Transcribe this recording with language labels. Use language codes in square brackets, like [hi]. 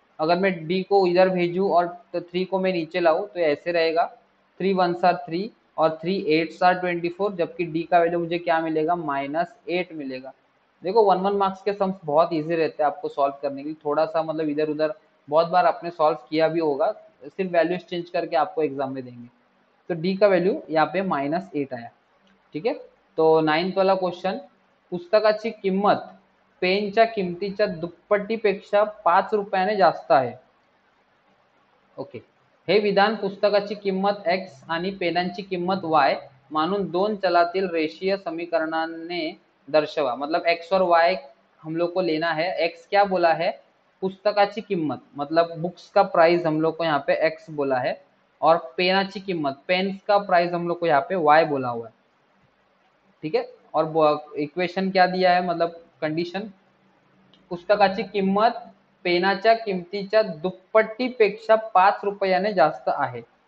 [hi] अगर मैं d को इधर भेजूँ और 3 को मैं नीचे लाऊं तो ऐसे रहेगा, [en] 3 1s are 3 [hi] और [en] 3 8s are 24, [hi] जबकि d का वैल्यू मुझे क्या मिलेगा, -8 मिलेगा। देखो 1 मार्क्स के सम्स बहुत ईजी रहते हैं आपको सॉल्व करने के लिए, थोड़ा सा मतलब इधर उधर बहुत बार आपने सॉल्व किया भी होगा, सिर्फ वैल्यूज चेंज करके आपको एग्जाम में देंगे। तो d का वैल्यू यहाँ पे -8 आया। [mr] ठीक आहे, [hi] तो 9th वाला क्वेश्चन, [mr] पुस्तकाची किंमत पेनच्या किमतीच्या दुप्पटीपेक्षा 5 रुपयाने जास्त आहे। ओके, हे विधान पुस्तकाची किंमत x आणि पेनांची किंमत y मानून दोन चलातील रेषीय समीकरणाने दर्शवा। [hi] मतलब x और y हम लोग को लेना है, x क्या बोला है, [mr] पुस्तकाची किंमत [hi] मतलब बुक्स का प्राइस हम लोग को यहाँ पे x बोला है, और [mr] पेनाची किंमत [hi] पेन्स का प्राइस हम लोग को यहाँ पे y बोला हुआ है। ठीक है, और इक्वेशन क्या दिया है, मतलब कंडिशन, [mr] पुस्तकाची किंमत पेनाच्या किमतीच्या दुप्पटीपेक्षा 5 रुपयाने जास्त आहे।